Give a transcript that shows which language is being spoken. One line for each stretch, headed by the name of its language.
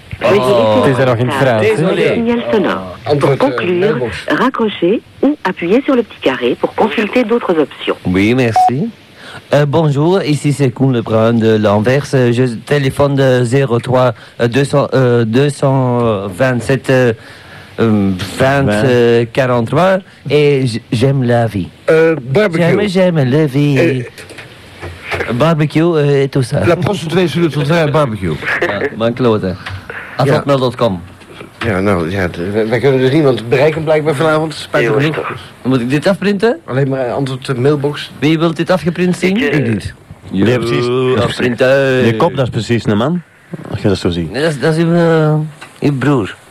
Dutch: Het is er nog in het Frans.
French: Pour conclure, raccrocher ou appuyer sur le petit carré pour consulter d'autres options. Oui, merci. Bonjour, ici c'est Koen Lebrun de l'Anvers. Je téléphone de 03-227-2043 et j'aime la vie. Barbecue. J'aime la vie. Barbecue et tout ça. La prostituée sur le trottoir, barbecue.
Dutch: Mijn klote. Hotmail.com. Ja, nou, ja, wij kunnen dus niemand bereiken blijkbaar vanavond, spijtig. Moet ik dit afprinten? Alleen maar antwoord mailbox. Wie wil dit afgeprint zien? Ik niet. Ja, precies. Afprinten. Je kop, dat is precies een man. Als je dat zo ziet. Nee, dat is uw broer.